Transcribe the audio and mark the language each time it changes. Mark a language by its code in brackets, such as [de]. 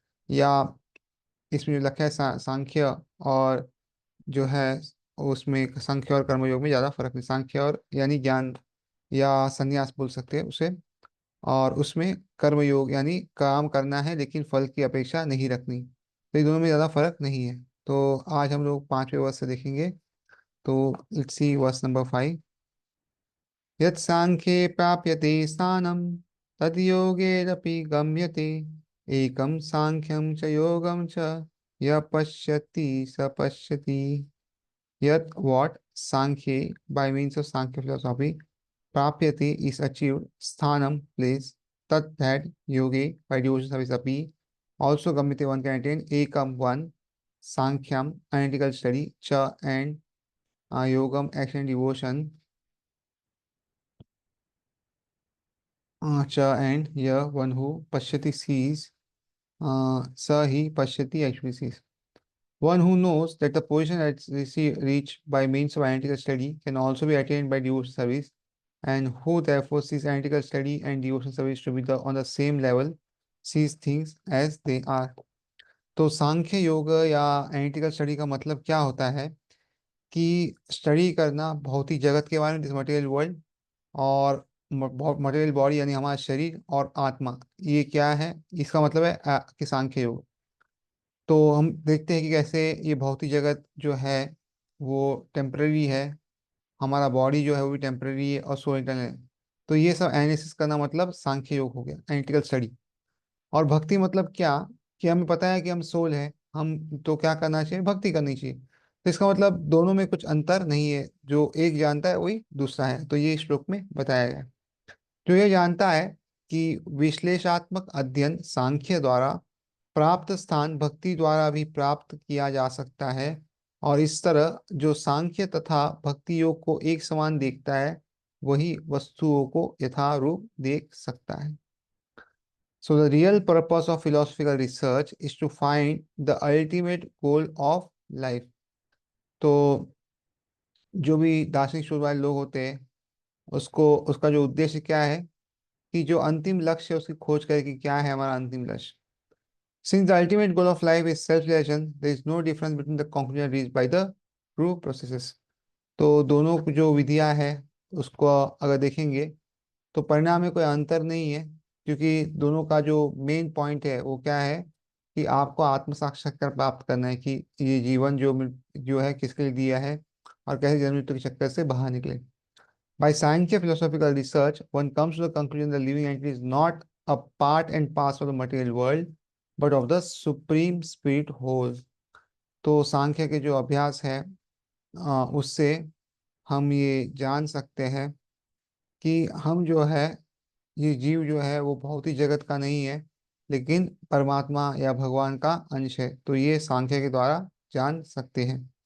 [hi] या इसमें जो लिखा है सांख्य और जो है उसमें सांख्य और कर्मयोग में ज्यादा फर्क नहीं। सांख्य और यानी ज्ञान या सन्यास बोल सकते हैं उसे, और उसमें कर्मयोग यानी काम करना है लेकिन फल की अपेक्षा नहीं रखनी। तो इन दोनों में ज्यादा फर्क नहीं है। तो आज हम लोग पांचवें वर्ष से देखेंगे। [en] तो let's see verse number 5। [sa] यत्साङ्ख्ये प्राप्यते स्थानं तद्योगेरपि गम्यते। एकं साङ्ख्यं च योगं च यः पश्यति स पश्यति। [en] Yet what Sankhya, by means of Sankhya philosophy, Prapyati is achieved, Sthanam, place, Tat that, Yogi, by devotion service api, also Gamite one can attain, Ekam one, Sankhyam, analytical study, Cha and Yogam, action and devotion, Cha and Ya, one who, Pashyati sees, Sa he, Pashyati actually sees. One who knows that the position that's reached by means of analytical study can also be attained by devotional service, and who therefore sees analytical study and devotional service to be on the same level, sees things as they are. [hi] तो सांख्य योग या analytical study का मतलब क्या होता है कि study करना भौतिक जगत के बारे में, [en] this material world, [hi] और मटेरियल बॉडी यानी हमारा शरीर और आत्मा, ये क्या है, इसका मतलब है कि सांख्य योग। तो हम देखते हैं कि कैसे ये भौतिक जगत जो है वो टेम्पररी है, हमारा बॉडी जो है वो भी टेम्पररी है और सो इंटरनल है। तो ये सब एनालिसिस करना मतलब सांख्य योग हो गया, एनालिटिकल स्टडी। और भक्ति मतलब क्या, कि हमें पता है कि हम सोल है, हम तो क्या करना चाहिए, भक्ति करनी चाहिए। तो इसका मतलब दोनों में कुछ अंतर नहीं है, जो एक जानता है वही दूसरा है। तो ये श्लोक में बताया गया है। जो ये जानता है कि विश्लेषणात्मक अध्ययन सांख्य द्वारा प्राप्त स्थान भक्ति द्वारा भी प्राप्त किया जा सकता है, और इस तरह जो सांख्य तथा भक्ति योग को एक समान देखता है वही वस्तुओं को यथारूप देख सकता है। [en] So the real purpose of philosophical research is to find the ultimate goal of life. [hi] तो जो भी दार्शनिक शोध वाले लोग होते हैं, उसको उसका जो उद्देश्य क्या है, कि जो अंतिम लक्ष्य है उसकी खोज करे कि क्या है हमारा अंतिम लक्ष्य। [en] Since the ultimate goal of life is self-realization, there is no difference between the conclusion reached by the true processes. [hi] तो दोनों की जो विधियां है उसको अगर देखेंगे तो परिणाम में कोई अंतर नहीं है, क्योंकि दोनों का जो मेन पॉइंट है वो क्या है, कि आपको आत्म साक्षात्कार प्राप्त करना है कि ये जीवन जो है किसके लिए दिया है और कैसे जन्म मृत्यु के चक्कर से बाहर निकले। [en] By Sankhya philosophical research, one comes to the conclusion that living entity is not a part and parcel of the material world, but of the supreme spirit whole. [hi] तो सांख्य के जो अभ्यास है उससे हम ये जान सकते हैं कि हम जो है, ये जीव जो है वो भौतिक जगत का नहीं है, लेकिन परमात्मा या भगवान का अंश है। तो ये सांख्य के द्वारा जान सकते हैं।